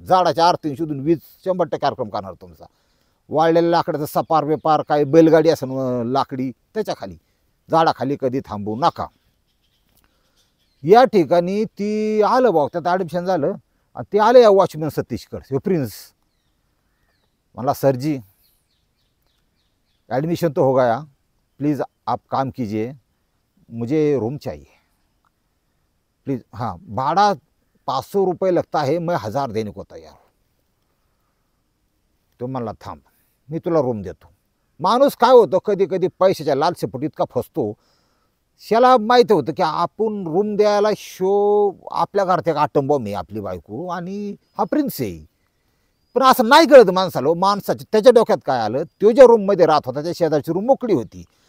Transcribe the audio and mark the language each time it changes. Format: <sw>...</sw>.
<mr>झाडाच्या आर्थिंग शोधून वीज 100% कार्यक्रम करणार तुमचा. वाळलेल्या लाकडाचं सपार वेपार काय बैलगाडी असेल लाकडी त्याच्या खाली झाडाखाली कधी थांबू नका. या ठिकाणी ती आलं बघ त्यात ॲडमिशन झालं. आणि ते आले या वॉचमॅन सतीशकडे प्रिन्स.</mr> <hi>मला सर जी एडमिशन तो हो गया, प्लीज़ आप काम कीजिए, मुझे रूम चाहिए प्लीज़. हाँ भाड़ा 500 रुपये लगता है, मैं 1000 देने को तैयार हूँ.</hi> <mr>तो म्हणला थांब मी तुला रूम देतो. माणूस काय होतं कधी कधी पैशाच्या लालसेपोटी इतका फसतो. त्याला माहिती होतं की आपण रूम द्यायला आपल्या घरात एक आटंबॉम्ब आहे आपली बायको आणि हा प्रिन्स आहे. पण असं नाही कळत माणसाला. माणसाच्या त्याच्या डोक्यात काय आलं, तो ज्या रूममध्ये राहत होता त्या शेजारची रूम मोकळी होती.</mr>